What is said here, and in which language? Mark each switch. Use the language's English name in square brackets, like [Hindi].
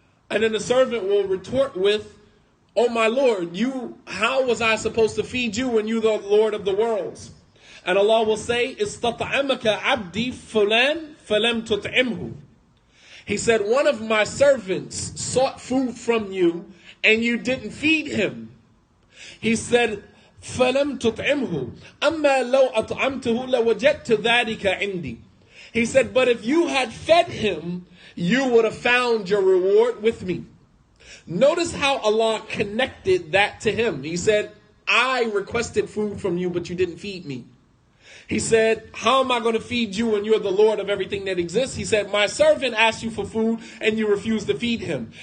[English] And then the servant will retort with, oh my Lord, how was I supposed to feed you when you're the Lord of the worlds? And Allah will say, [Arabic] istat'amaka abdi fulan falam tut'imhu. [English] He said, one of my servants sought food from you and you didn't feed him. He said, [Arabic] فَلَمْ تُطْعِمْهُ أَمَّا لَوْ أَطْعَمْتُهُ لَوَجَدْتُ ذَلِكَ عِنْدِي. [English] He said, but if you had fed him, you would have found your reward with me. Notice how Allah connected that to him. He said, I requested food from you, but you didn't feed me. He said, how am I going to feed you when you're the Lord of everything that exists? He said, my servant asked you for food and you refused to feed him.